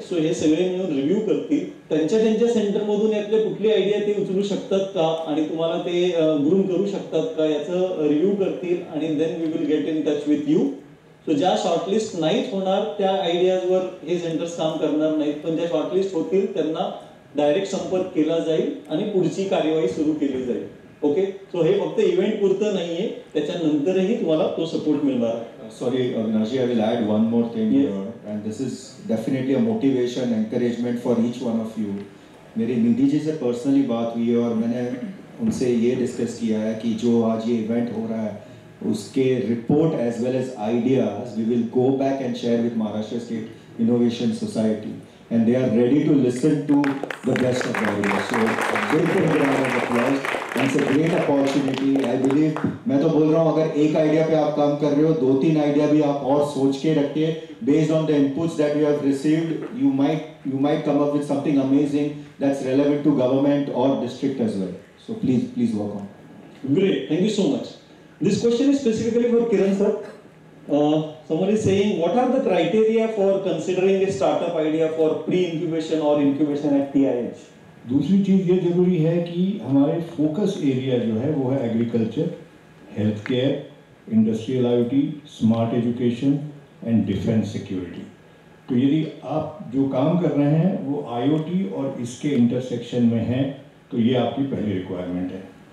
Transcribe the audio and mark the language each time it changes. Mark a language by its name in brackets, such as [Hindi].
[Marathi] So हे सगळे मिळून रिव्ह्यू करतील. त्यांच्या सेंटरमधून यातले कुठली आयडिया ते उचलू शकतात का आणि तुम्हाला ते ग्रूम करू शकतात का याचं रिव्ह्यू करतील आणि [English] Then we will get in touch with you. [Marathi] So ज्या शॉर्टलिस्ट नाहीत होणार त्या आयडियाजवर हे सेंटर्स काम करणार नाहीत, पण ज्या शॉर्टलिस्ट होतील त्यांना डायरेक्ट संपर्क केला जाईल आणि पुढची कार्यवाही सुरू केली जाईल. ओके, सो हे फक्त इव्हेंट पुरतं नाहीये, त्याच्यानंतरही तुम्हाला तो सपोर्ट मिळणार आहे. [English] Sorry, Avinashi, I will add one more thing here, and this is definitely a motivation, encouragement for each one of you. [Hindi] मेरी निधि जी से पर्सनली बात हुई है और मैंने उनसे ये डिस्कस किया है कि जो आज ये इवेंट हो रहा है उसके report [English] as well as ideas we will go back and share with [Hindi] Maharashtra state innovation society, [English] and they are ready to listen to the best of the ideas. So a big round of applause. It's a great opportunity. I believe, [Hindi] मैं तो बोल रहा हूँ अगर एक idea पे आप काम कर रहे हो, 2-3 आइडिया भी आप और सोच के रखिए. [English] Based on the inputs that you have received, you might come up with something amazing that's relevant to government or district as well. So please work on. Great, thank you so much. This question is specifically for Kiran sir. Someone is saying, what are the criteria for considering a startup idea for pre-incubation or incubation at TIH? [Hindi] दूसरी चीज़ ये ज़रूरी है कि हमारे focus area जो है वो है agriculture, health care, industrial IoT, smart education and defence security. तो यदि आप जो काम कर रहे हैं वो IoT और इसके इंटरसेक्शन में है तो ये आपकी पहली रिक्वायरमेंट है.